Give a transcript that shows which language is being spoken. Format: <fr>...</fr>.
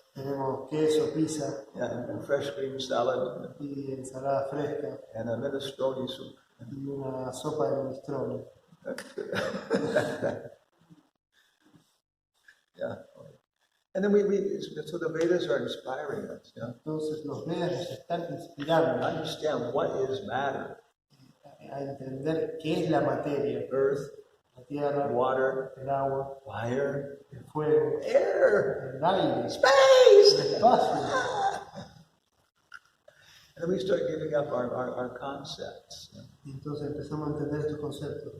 <es>Tenemos queso, pizza</es> <en>and fresh green salad,</en> <es>y ensalada fresca</es> <en>and a minestrone soup.</en> <es>y una sopa de minestrone.</es> <en>Yeah. Okay. And then so the Vedas are inspiring us. Yeah.</en> <es>Entonces los Vedas nos están inspirando</es> <en>Understand what is matter:</en> <es>a entender qué es la materia,</es> <en>earth,</en> <es>la tierra,</es> <en>water,</en> <es>el agua,</es> <en>fire,</en> <es>el fuego,</es> <en>air,</en> <es>el aire,</es> <en>space.</en> <es>el espacio.</es> <en>And then we start giving up our concepts. Yeah.</en> <es>Y entonces empezamos a entender estos conceptos.</es>